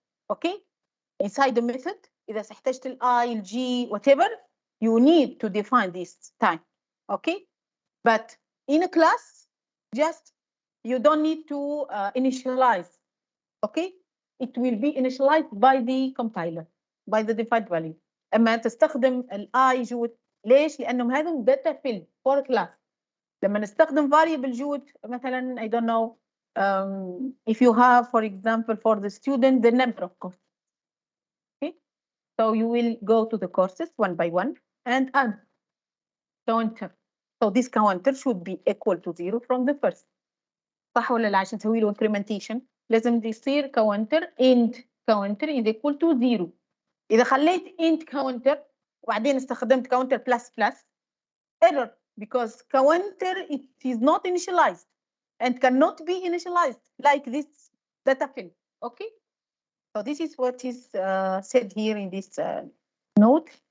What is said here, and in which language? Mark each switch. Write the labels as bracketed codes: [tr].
[en] okay inside the method إذا احتجت ال I, ال G, whatever you need to define this time. okay but in a class just you don't need to initialize. okay it will be initialized by the compiler by the default value. [ar] اما تستخدم ال I جود ليش؟ لانهم هذول [en] data field for class. [ar] لما نستخدم [en] variable [ar] جود مثلا [en] I don't know if you have for example for the student the number of courses. okay so you will go to the courses one by one and add counter. so this counter should be equal to 0 from the first. [ar] صح ولا لا؟ عشان نسوي له incrementation لازم يصير [en] counter end counter is equal to 0. [ar] إذا خليت [en] end counter [ar] وبعدين استخدمت [en] counter plus plus error because counter it is not initialized and cannot be initialized like this data field. okay so this is what is said here in this note.